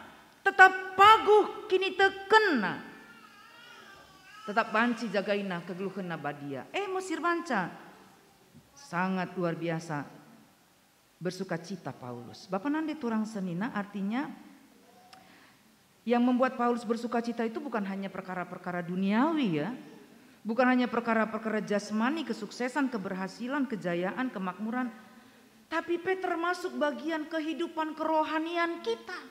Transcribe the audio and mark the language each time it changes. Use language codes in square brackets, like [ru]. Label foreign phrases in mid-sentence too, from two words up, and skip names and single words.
[btx] Tetap paguh kini tekena. Tetap banci jagaina kegeluhan nabadia. Mesir banca. [id] Sangat luar biasa. Bersuka cita Paulus. [btx] Bapak nande turang senina [id] artinya. Yang membuat Paulus bersuka cita itu bukan hanya perkara-perkara duniawi ya. Bukan hanya perkara-perkara jasmani, kesuksesan, keberhasilan, kejayaan, kemakmuran. Tapi termasuk bagian kehidupan kerohanian kita.